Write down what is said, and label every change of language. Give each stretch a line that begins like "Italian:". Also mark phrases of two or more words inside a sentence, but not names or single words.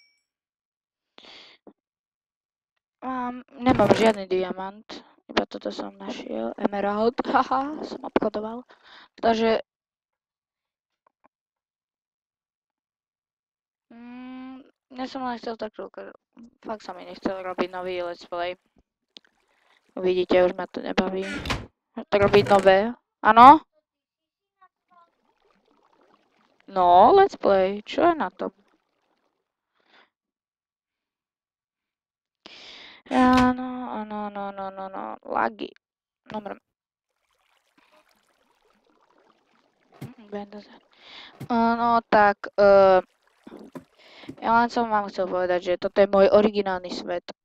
Slovak: Nemám žiadny diamant, iba toto som našiel, emerald, haha, som obchodoval. Takže... ja som len chcel tak trošku, fakt sa mi nechcel robiť nový
English: let's play.
Slovak: Uvidíte, už ma to nebaví. Tak robiť nové, áno?
English: No, let's play,
Slovak: čo je na tom? No, lagy. Dobre. No tak, ja len som vám chcel povedať, že toto je môj originálny svet.